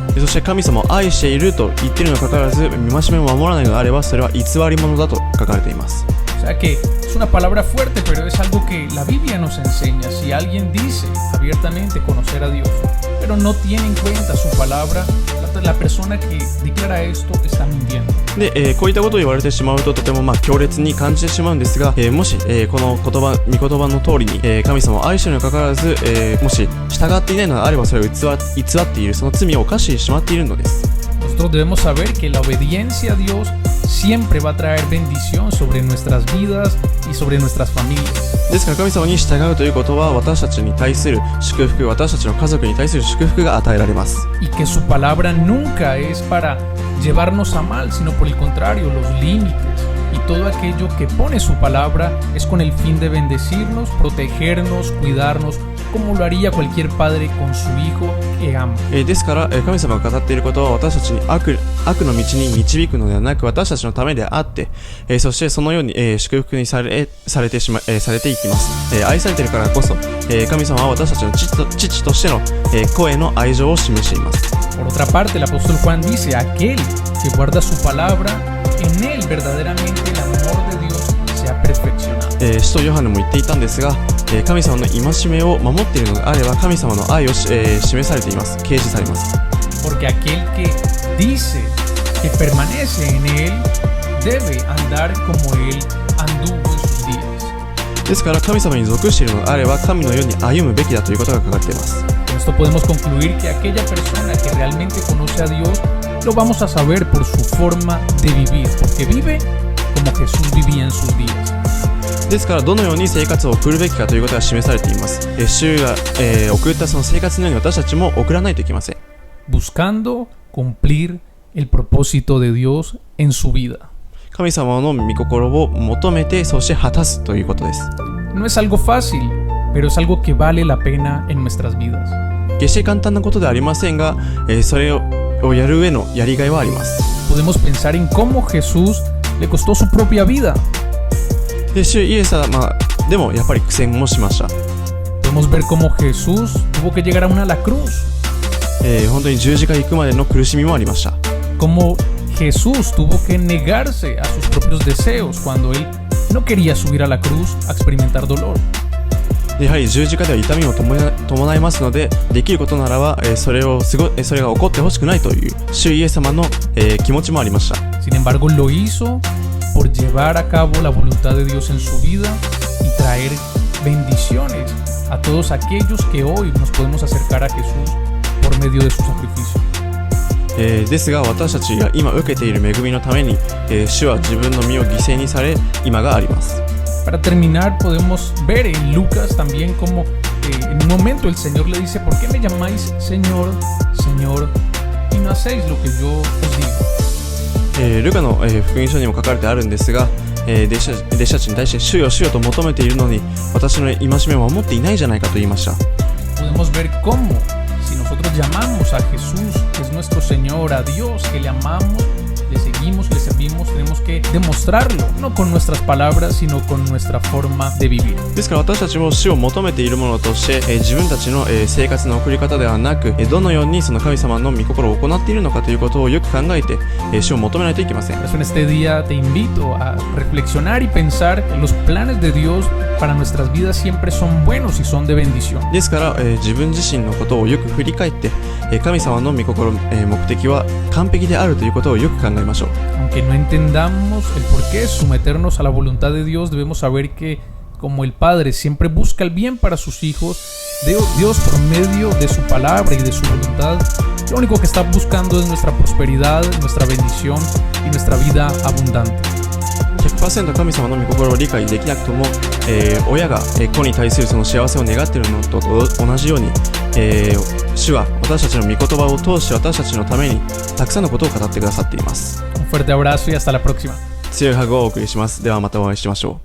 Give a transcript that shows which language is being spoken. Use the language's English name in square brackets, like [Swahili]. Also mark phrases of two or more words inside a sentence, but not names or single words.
[Japanese] そして神様を愛していると言っているにもかかわらず、戒めを守らないのであれば、それは偽り者だと書かれています。 [Spanish] O sea que es una palabra fuerte, pero es algo que la Biblia nos enseña. Si alguien dice abiertamente conocer a Dios, pero no tiene en cuenta su palabra, la persona que declara esto está mintiendo. [Japanese] で、こういったことを言われてしまうととても強烈に感じてしまうんですが、もし、この御言葉の通りに、神様を愛しているにもかかわらず、もし従っていないのであれば、それを偽っている、その罪を犯してしまっているのです。 [Spanish] Nosotros debemos saber que la obediencia a Dios siempre va a traer bendición sobre nuestras vidas y sobre nuestras familias. [Japanese] ですから神様に従うということは私たちに対する祝福、私たちの家族に対する祝福が与えられます。 [Spanish] Y que su palabra nunca es para llevarnos a mal, sino por el contrario, los límites y todo aquello que pone su palabra es con el fin de bendecirnos, protegernos, cuidarnos, como lo haría cualquier padre con su hijo que ama. [Japanese] ですから神様が語っていることは私たちに悪の道に導くのではなく私たちのためであって、そしてそのように、祝福にされていきます。愛されているからこそ、神様は私たちの父としての、子への愛情を示しています。 [Spanish] Por otra parte, el apóstol Juan dice, aquel que guarda su palabra, en él verdaderamente el amor de Dios se ha perfeccionado. [Japanese] 使徒ヨハネも言っていたんですが、神様の戒めを守っているのであれば神様の愛を、示されています。掲示されます。 [Spanish] Porque aquel que dice que permanece en él debe andar como él anduvo en sus días. [Japanese] ですから神様に属しているのであれば神のように歩むべきだということが書かれています。 [Spanish] Con esto podemos concluir que aquella persona que realmente conoce a Dios lo vamos a saber por su forma de vivir, porque vive como Jesús vivía en sus días. [Japanese] ですからどのように生活を送るべきかということが示されています。主が、送ったその生活のように私たちも送らないといけません。 [Spanish] Buscando cumplir el propósito de Dios en su vida. [Japanese] 神様の御心を求めてそして果たすということです。 [Spanish] No es algo fácil, pero es algo que vale la pena en nuestras vidas. [Japanese] 決して簡単なことではありませんが、それをやる上のやりがいはあります。 [Spanish] Podemos pensar en cómo Jesús le costó su propia vida. [Japanese] で主イエス様でもやっぱり苦戦もしました。 [Spanish] Podemos ver cómo Jesús tuvo que llegar aún a la cruz. [Japanese] 本当に十字架行くまでの苦しみもありました。 [Spanish] Cómo Jesús tuvo que negarse a sus propios deseos cuando él no quería subir a la cruz a experimentar dolor. [Japanese] やはり十字架では痛みも伴いますので、できることならば、それが起こってほしくないという主イエス様の、気持ちもありました。 [Spanish] Sin embargo, lo hizo por llevar a cabo la voluntad de Dios en su vida y traer bendiciones a todos aquellos que hoy nos podemos acercar a Jesús por medio de su sacrificio. [Japanese] ですが私たちが今受けている恵みのために、主は自分の身を犠牲にされ今があります。 [Spanish] Para terminar, podemos ver en Lucas también como en un momento el Señor le dice: ¿por qué me llamáis Señor, Señor, y no hacéis lo que yo os digo? [Japanese] ルカの、福音書にも書かれてあるんですが、弟子たちに対して主よ主よと求めているのに私の戒めを守っていないじゃないかと言いました。 [Spanish] Podemos ver cómo si nosotros llamamos a Jesús, que es nuestro Señor, a Dios, que le amamos, le seguimos, le servimos, tenemos que demostrarlo, no con nuestras palabras, sino con nuestra forma de vivir. [Japanese] ですから私たちも主を求めているものとして、自分たちの、生活の送り方ではなく、どのようにその神様の御心を行っているのかということをよく考えて、主を求めないといけません。 [Spanish] Por eso en este día te invito a reflexionar y pensar que los planes de Dios para nuestras vidas siempre son buenos y son de bendición. [Japanese] ですから、自分自身のことをよく振り返って、神様の御心、目的は完璧であるということをよく考えましょう。 [Spanish] Aunque no entendamos el por qué someternos a la voluntad de Dios, debemos saber que como el Padre siempre busca el bien para sus hijos, Dios por medio de su palabra y de su voluntad, lo único que está buscando es nuestra prosperidad, nuestra bendición y nuestra vida abundante. [Japanese] 100% 神様の御心を理解できなくとも、親が、子に対するその幸せを願っているのと同じように、主は私たちの御言葉を通して私たちのためにたくさんのことを語ってくださっています。 [Spanish] Un fuerte abrazo y hasta la próxima. [Japanese] 強いハグをお送りします。ではまたお会いしましょう。